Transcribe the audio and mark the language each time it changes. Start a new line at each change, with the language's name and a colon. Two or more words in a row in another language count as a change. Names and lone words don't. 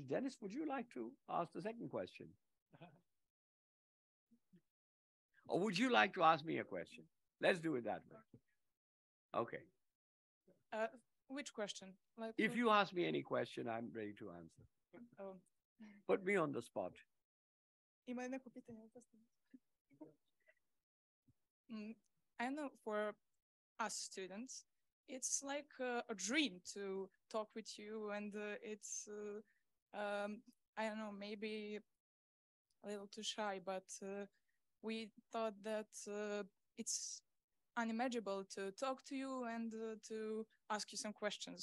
English: Dennis, would you like to ask the second question? Or would you like to ask me a question? Let's do it that way. Okay. Which question? Like, If you ask me any question, I'm ready to answer. Oh. Put me on the spot.
Serbian: Ima li neko pitanje?
English: I know for us students, it's like a dream to talk with you, and it's, I don't know, maybe a little too shy, but we thought that it's unimaginable to talk to you and to ask you some questions.